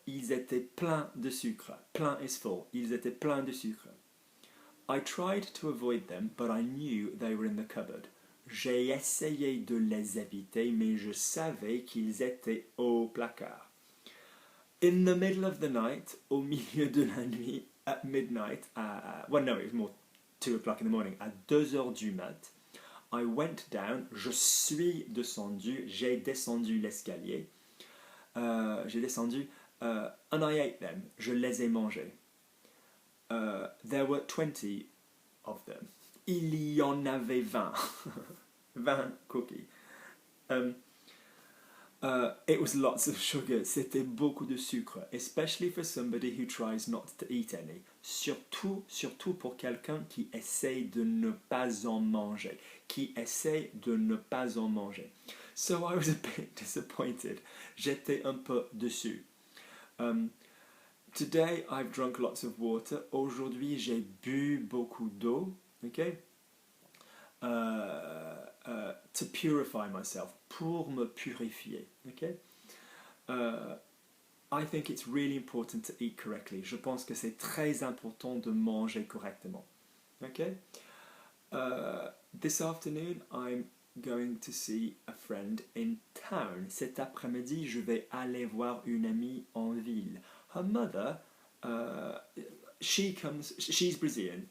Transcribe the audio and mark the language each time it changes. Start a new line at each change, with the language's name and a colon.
French: Ils étaient pleins de sucre.
English: Plein is full.
French: Ils étaient pleins de sucre.
English: I tried to avoid them, but I knew they were in the cupboard.
French: J'ai essayé de les éviter, mais je savais qu'ils étaient au placard.
English: In the middle of the night,
French: au milieu de la nuit,
English: at midnight, well no, it was more 2 o'clock in the morning,
French: à 2 heures du mat,
English: I went down,
French: je suis descendu, j'ai descendu
English: l'escalier, j'ai descendu, and I ate them,
French: je les ai mangés.
English: There were 20 of them.
French: Il y en avait 20.
English: 20 cookies. It was lots of sugar.
French: C'était beaucoup de sucre.
English: Especially for somebody who tries not to eat any.
French: Surtout pour quelqu'un qui essaye de ne pas en manger. Qui essaye de ne pas en manger.
English: So I was a bit disappointed.
French: J'étais un peu déçu.
English: Today I've drunk lots of water.
French: Aujourd'hui j'ai bu beaucoup d'eau.
English: Okay? To purify myself,
French: pour me purifier.
English: Okay? I think it's really important to eat correctly.
French: Je pense que c'est très important de manger correctement.
English: Okay? This afternoon, I'm going to see a friend in town.
French: Cet après-midi, je vais aller voir une amie en ville.
English: Her mother, she's Brazilian.